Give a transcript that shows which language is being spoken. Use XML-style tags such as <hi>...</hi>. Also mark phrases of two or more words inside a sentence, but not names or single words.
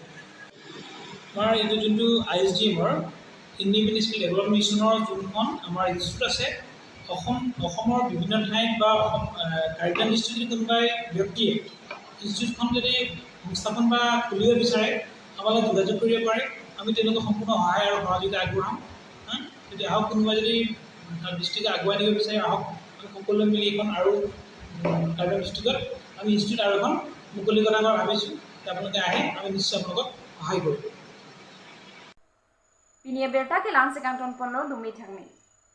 <as>আমাৰ এইটো যোনটো ISDMৰ</as> <en>independent skill development</en> <as>মিছনৰ যোনখন আমাৰ ইনষ্টিটিউট আছে অসমৰ বিভিন্ন ঠাইত বা কাৰিকৰম ইনষ্টিটিউট কোনোবাই ব্যক্তিয়ে ইনষ্টিটিউটখন যদি সংস্থাপন বা খুলিব বিচাৰে আমালৈ যোগাযোগ কৰিব পাৰে। আমি তেওঁলোকক সম্পূৰ্ণ সহায় আৰু সহযোগিতা আগবঢ়াম। যদি আহক কোনোবাই যদি ডিষ্ট্ৰিক্টত আগুৱাই নিব বিচাৰে আহক, আমি সকলোৱে মিলি এখন আৰু কাৰিকৰম ডিষ্ট্ৰিক্টত আমি ইনষ্টিটিউট আৰু এখন মুকলি কথা মই ভাবিছোঁ। আপোনালোকে আহে আমি নিশ্চয় আপোনালোকক সহায় কৰিম।</as> <mjw>Pinia berta ke lanse kanton pono dumi thangmi.</mjw>